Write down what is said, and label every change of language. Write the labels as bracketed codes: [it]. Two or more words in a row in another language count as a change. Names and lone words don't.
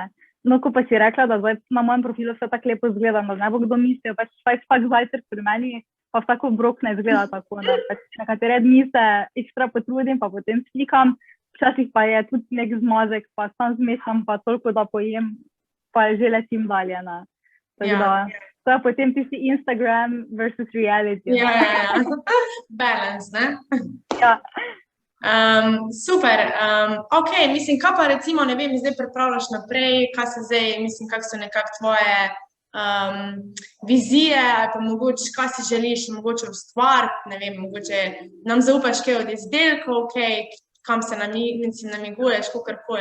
[sl] No, ko pa si rekla, da zdaj na mojem profilu vse tako lepo izgleda, da ne bo kdo mislil, pač vsak zajtrk pri meni, pa vsak obrok ne izgleda tako, ne, pač nekatere dni se ekstra potrudim, pa potem slikam, včasih pa je tudi nek zmazek, pa sam zmešam, pa toliko, da pojem, pa že letim dalje, ne. Tako da, to je potem tisti [en] Instagram versus reality. [sl] Ja. Balance, ne? Ja. Super, ok, mislim, kaj pa recimo, ne vem, zdaj pripravljaš naprej, kaj se zdaj, mislim, kak so nekako tvoje vizije, ali pa mogoče, kaj si želiš mogoče ustvariti, ne vem, mogoče nam zaupaš kaj od izdelkov, kam se namiguješ, kakorkoli.